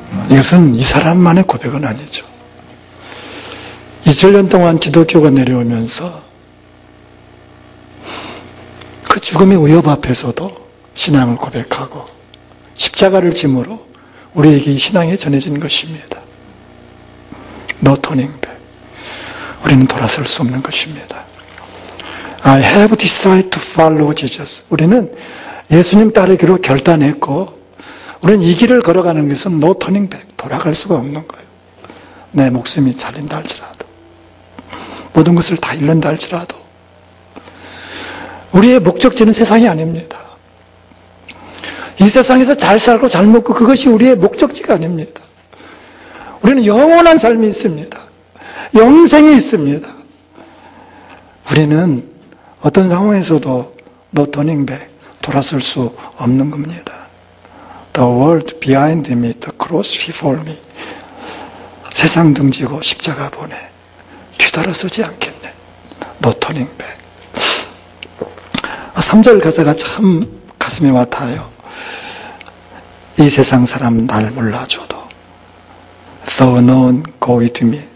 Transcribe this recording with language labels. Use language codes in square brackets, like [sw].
[ko] 이것은 이 사람만의 고백은 아니죠. 2000년 동안 기독교가 내려오면서 그 죽음의 위협 앞에서도 신앙을 고백하고 십자가를 짐으로 우리에게 이 신앙이 전해진 것입니다. [en] No turning back. [ko] 우리는 돌아설 수 없는 것입니다. [en] I have decided to follow Jesus. [ko] 우리는 예수님 따르기로 결단했고 우리는 이 길을 걸어가는 것은 [en] no turning back. [ko] 돌아갈 수가 없는 거예요. 내 목숨이 잘린다 할지라도 모든 것을 다 잃는다 할지라도 우리의 목적지는 세상이 아닙니다. 이 세상에서 잘 살고 잘 먹고 그것이 우리의 목적지가 아닙니다. 우리는 영원한 삶이 있습니다. 영생이 있습니다. 우리는 어떤 상황에서도 [en] no turning back, [ko] 돌아설 수 없는 겁니다. [en] The world behind me, the cross before me. [ko] 세상 등지고 십자가 보내. 뒤돌아서지 않겠네. [en] No turning back. [ko] 3절 가사가 참 가슴에 와닿아요. 이 세상 사람 날 몰라줘도 [en] Though none go with me.